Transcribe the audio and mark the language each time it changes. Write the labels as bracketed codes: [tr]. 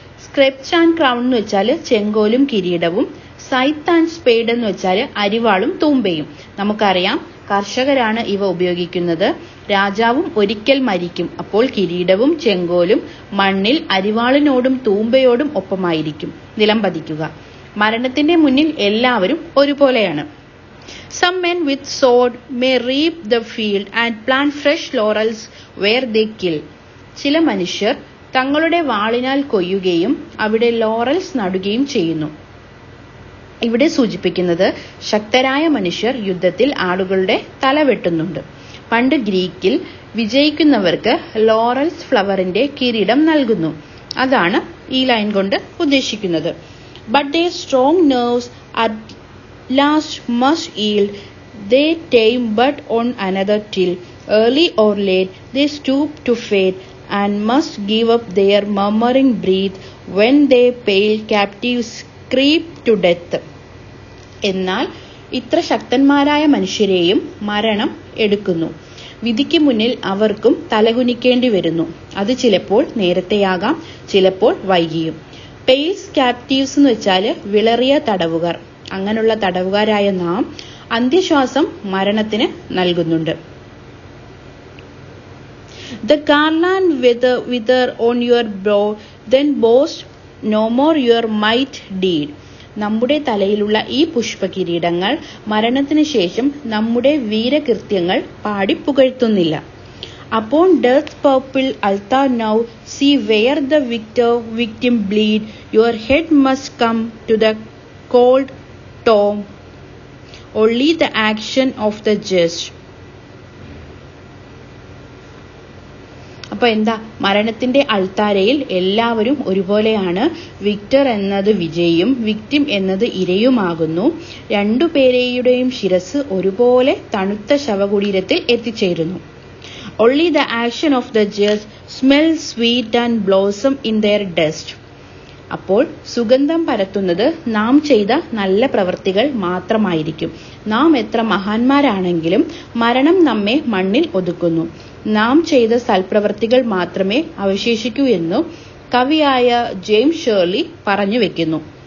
[ml] സ്ക്രെപ്ച് and crown എന്ന് വെച്ചാൽ ചെങ്കോലും കിരീടവും, സൈത്ത് ആൻഡ് സ്പേഡ് എന്ന് വെച്ചാൽ അരിവാളും തൂമ്പയും. നമുക്കറിയാം, കർഷകരാണ് ഇവ ഉപയോഗിക്കുന്നത്. രാജാവും ഒരിക്കൽ മരിക്കും. അപ്പോൾ കിരീടവും ചെങ്കോലും മണ്ണിൽ അരിവാളിനോടും തൂമ്പയോടും ഒപ്പമായിരിക്കും നിലം പതിക്കുക. മരണത്തിന്റെ മുന്നിൽ എല്ലാവരും ഒരുപോലെയാണ്. [en] Some men with sword may reap the field and plant fresh laurels where they kill. [ml] ചില മനുഷ്യർ തങ്ങളുടെ വാളിനാൽ കൊയ്യുകയും അവിടെ ലോറൽസ് നടുകയും ചെയ്യുന്നു. ഇവിടെ സൂചിപ്പിക്കുന്നത് ശക്തരായ മനുഷ്യർ യുദ്ധത്തിൽ ആളുകളുടെ തല വെട്ടുന്നുണ്ട്. പണ്ട് ഗ്രീക്കിൽ വിജയിക്കുന്നവർക്ക് ലോറൽസ് ഫ്ലവറിന്റെ കിരീടം നൽകുന്നു. അതാണ് ഈ ലൈൻ കൊണ്ട് ഉദ്ദേശിക്കുന്നത്. [en] But their strong nerves at last must yield. They tame but on another till early or late they stoop to fate and must give up their murmuring breath when they pale captives creep to death. [ml] എന്നാൽ ഇത്ര ശക്തന്മാരായ മനുഷ്യരെയും മരണം എടുക്കുന്നു. വിധിക്ക് മുന്നിൽ അവർക്കും തലകുനിക്കേണ്ടി വരുന്നു. അത് ചിലപ്പോൾ നേരത്തെയാകാം, ചിലപ്പോൾ വൈകിയും. പെയിൽസ് ക്യാപ്റ്റീവ്സ് എന്ന് വെച്ചാൽ വിളറിയ തടവുകാർ. അങ്ങനെയുള്ള തടവുകാരായ നാം അന്ത്യശ്വാസം മരണത്തിന് നൽകുന്നുണ്ട്. [en] The garland wither on your brow, then boast no more your might deed. [ml] നമ്മുടെ തലയിലുള്ള ഈ പുഷ്പകിരീടങ്ങൾ മരണത്തിന് ശേഷം നമ്മുടെ വീരകൃത്യങ്ങൾ പാടി പുകഴ്ത്തുന്നില്ല. [en] Upon death's purple altar now, see where the victim bleed. Your head must come to the cold tomb, only the action of the just. [ml] അപ്പൊ എന്താ, മരണത്തിന്റെ അൾത്താരയിൽ എല്ലാവരും ഒരുപോലെയാണ്. വിക്ടർ എന്നത് വിജയിയും വിക്ടിം എന്നത് ഇരയുമാകുന്നു. രണ്ടുപേരെയുടെയും ശിരസ് ഒരുപോലെ തണുത്ത ശവകുടീരത്തിൽ എത്തിച്ചേരുന്നു. [en] Only the action of the just smell sweet and blossom in their dust. [ml] അപ്പോൾ സുഗന്ധം പരത്തുന്നത് നാം ചെയ്ത നല്ല പ്രവൃത്തികൾ മാത്രമായിരിക്കും. നാം എത്ര മഹാന്മാരാണെങ്കിലും മരണം നമ്മെ മണ്ണിൽ ഒതുക്കുന്നു. നാം ചെയ്ത സൽപ്രവൃത്തികൾ മാത്രമേ അവശേഷിക്കൂ എന്നു കവിയായ ജെയിംസ് ഷേർലി പറഞ്ഞു വെക്കുന്നു.